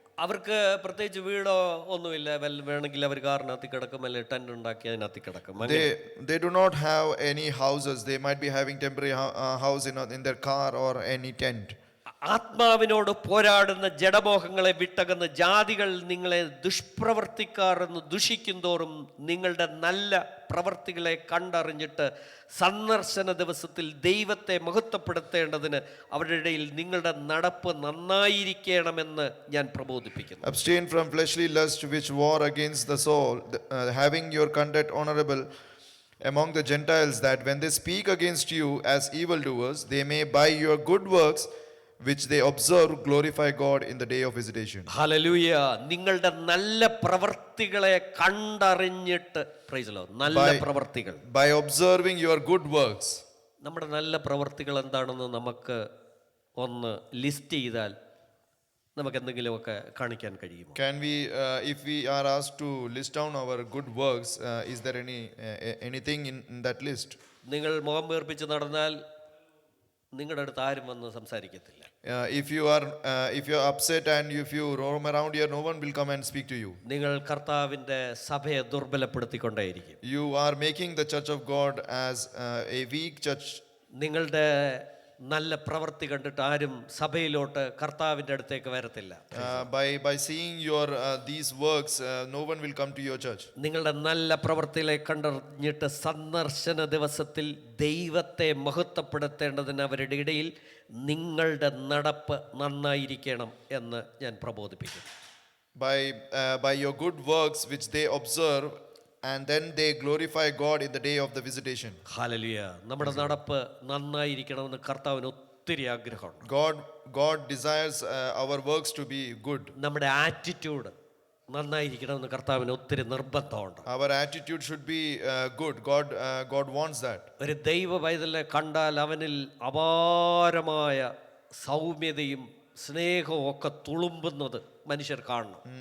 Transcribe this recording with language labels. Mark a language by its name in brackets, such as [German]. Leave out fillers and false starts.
[Malayalam] അവർക്ക് പ്രത്യേകിച്ച് വീടോ ഒന്നുമില്ല. വേണമെങ്കിൽ അവർ കാറിനകത്ത് കിടക്കും, അല്ലെങ്കിൽ ടെന്റ് ഉണ്ടാക്കി അതിനകത്ത് കിടക്കും. [English] They do not have any houses. They might be having temporary house in their car or any tent. [Malayalam] ആത്മാവിനോട് പോരാടുന്ന ജഡമോഹങ്ങളെ വിട്ടകന്ന് ജാതികൾ നിങ്ങളെ ദുഷ്പ്രവർത്തിക്കാർ എന്ന് ദുഷിക്കും തോറും നിങ്ങളുടെ നല്ല പ്രവർത്തികളെ കണ്ടറിഞ്ഞിട്ട് സന്ദർശന ദിവസത്തിൽ ദൈവത്തെ മഹത്വപ്പെടുത്തേണ്ടതിന് അവരുടെ ഇടയിൽ നിങ്ങളുടെ നടപ്പ് നന്നായിരിക്കണമെന്ന് ഞാൻ പ്രബോധിപ്പിക്കുന്നു. [English] Abstain from fleshly lust which war against the soul, having your conduct honorable among the Gentiles, that when they speak against you as evildoers, they may by your good works which they observe glorify God in the day of visitation. [Malayalam] Hallelujah. നിങ്ങളുടെ നല്ല പ്രവർത്തികളെ കണ്ടറിഞ്ഞിട്ട്, [English] praise the Lord, [Malayalam] നല്ല പ്രവർത്തികൾ, [English] by observing your good works. [Malayalam] നമ്മുടെ നല്ല പ്രവർത്തികൾ എന്താണെന്ന് നമുക്ക് ഒന്ന് ലിസ്റ്റ് ചെയ്താൽ നമുക്ക് എന്തെങ്കിലുമൊക്കെ കാണിക്കാൻ കഴിയുമോ? [English] Can we if we are asked to list down our good works, is there anything in that list? [Malayalam] നിങ്ങൾ മുഖം വീർപ്പിച്ച് നടന്നാൽ നിങ്ങളുടെ അടുത്ത് ആരും വന്ന് സംസാരിക്കത്തില്ല. [English] If you are upset and if you roam around here, no one will come and speak to you. [Malayalam] നിങ്ങൾ കർത്താവിൻ്റെ സഭയെ ദുർബലപ്പെടുത്തിക്കൊണ്ടേയിരിക്കും. [English] You are making the church of God as a weak church. [Malayalam] നിങ്ങളുടെ നല്ല പ്രവൃത്തി കണ്ടിട്ട് ആരും സഭയിലോട്ട് കർത്താവിൻ്റെ അടുത്തേക്ക് വരത്തില്ല. [English] By seeing your these works, no one will come to your church. [Malayalam] നിങ്ങളുടെ നല്ല പ്രവൃത്തികളെ കണ്ടറിഞ്ഞിട്ട് സന്ദർശന ദിവസത്തിൽ ദൈവത്തെ മഹത്വപ്പെടുത്തേണ്ടതിന് അവരുടെ ഇടയിൽ നിങ്ങളുടെ നടപ്പ് നന്നായിരിക്കണം എന്ന് ഞാൻ പ്രബോധിപ്പിക്കുന്നു. [English] By your good works which they observe, and then they glorify God in the day of the visitation. [Malayalam] Hallelujah. നമ്മുടെ നടപ്പ് നന്നായിരിക്കണമെന്ന് കർത്താവിന് ഒത്തിരി ആഗ്രഹമുണ്ട്. [English] God desires our works to be good. [Malayalam] നമ്മുടെ ആറ്റിറ്റ്യൂഡ് നന്നായിരിക്കണമെന്ന് കർത്താവിന് ഒത്തിരി നിർബന്ധമുണ്ട്. [English] Our attitude should be good. God wants that. [Malayalam] ഒരു ദൈവ പൈതലിനെ കണ്ടാൽ അവനിൽ അപാരമായ സൗമ്യതയും സ്നേഹവും ഒക്കെ തുളുമ്പുന്നത് മനുഷ്യർ കാണണം.